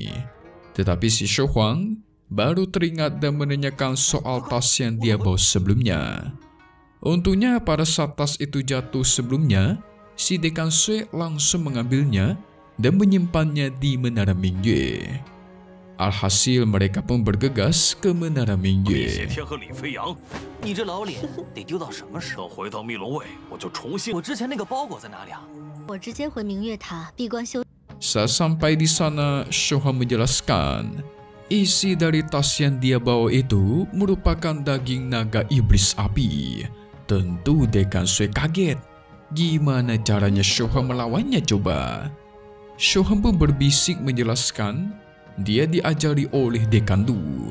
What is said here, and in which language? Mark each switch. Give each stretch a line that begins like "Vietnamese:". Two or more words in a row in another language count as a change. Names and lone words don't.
Indonesian: Tetapi si Shi Huang baru teringat dan menanyakan soal tas yang dia bawa sebelumnya. Untungnya pada saat tas itu jatuh sebelumnya, si Dekan Sui langsung mengambilnya dan menyimpannya di Menara Mingyue. Alhasil mereka pun bergegas ke Menara Mingyue.
Chinese: 天和李飞扬，你这老脸得丢到什么时候？回到密龙卫，我就重新。我之前那个包裹在哪里啊？我直接回明月塔闭关修。
Indonesian: Saat sampai di sana, Shoha menjelaskan isi dari tas yang dia bawa itu merupakan daging naga iblis api. Tentu Dekan Sui kaget. Gimana caranya Shoha melawannya coba? Shoha pun berbisik menjelaskan dia diajari oleh Dekan Du.